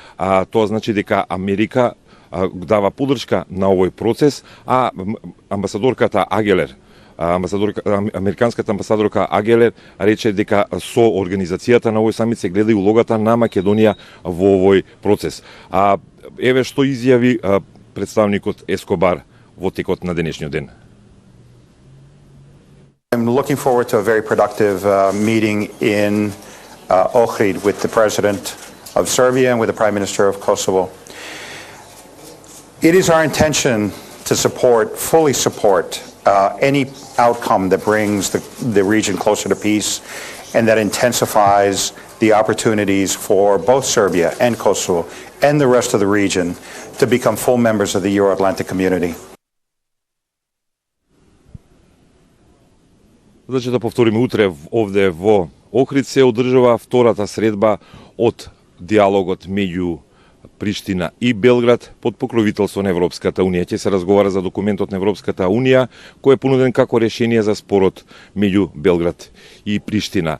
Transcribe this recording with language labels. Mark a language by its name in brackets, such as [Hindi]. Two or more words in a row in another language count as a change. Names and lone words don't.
[Macedonian] Тоа значи дека Америка дава поддршка на овој процес, а амбасадорката Агелер, американската амбасадорка Агелер рече дека со организацијата на овој самит се гледа и улогата на Македонија во овој процес. Еве што изјави представникот Ескобар во текот на денешниот ден. [English] I'm looking forward to a very productive meeting in Ohrid with the President of Serbia and with the Prime Minister of Kosovo. It is our intention to fully support any outcome that brings the region closer to peace and that intensifies the opportunities for both Serbia and Kosovo and the rest of the region to become full members of the Euro-Atlantic community. [Macedonian] Значи да повториме, утре овде во Охрид се одржува втората средба од диалогот меѓу Приштина и Белград под покровителство на Европската Унија. Ќе се разговара за документот на Европската Унија кој е понуден како решение за спорот меѓу Белград и Приштина.